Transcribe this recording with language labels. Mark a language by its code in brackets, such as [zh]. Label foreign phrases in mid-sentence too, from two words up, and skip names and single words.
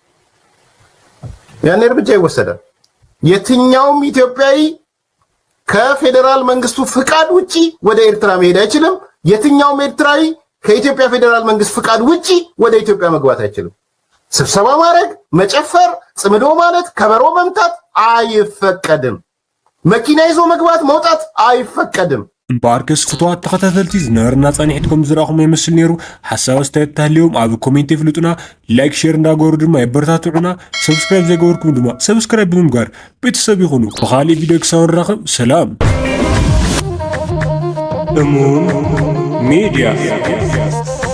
[am] ያኔ እርምጃ ይወሰዳል። የትኛውም ኢትዮጵያዊ ከፌዴራል መንግስቱ ፍቃድ ውጪ ወደ ኤርትራ መሄድ አይችልም። የትኛውም ኤርትራዊ ከኢትዮጵያ ፌዴራል መንግስት ፍቃድ ውጪ ወደ ኢትዮጵያ መግባት አይችልም። ስብሰባ ማድረግ፣ መጨፈር፣ ጽምዶ ማለት፣ ከበሮ መምታት አይፈቀድም። መኪና ይዞ መግባት መውጣት አይፈቀድም። [ti] እምበኣርከስ ፍትዋት ተኸታተልቲ ዝነበረና ጸኒሕትኩም ዝረኣኹም ይመስል ነይሩ። ሓሳብ ኣስተያየት ተሃልዮም ኣብ ኮሜንት ይፍልጡና። ላይክ ሼር እንዳገበሩ ድማ የበረታትዑና። ሰብስክራይብ ዘይገበርኩም ድማ ሰብስክራይብ ብምግባር ቤተሰብ ይኹኑ። ብኻሊእ ቪድዮ ክሳብ ንራኸብ ሰላም። እሙን ሚድያ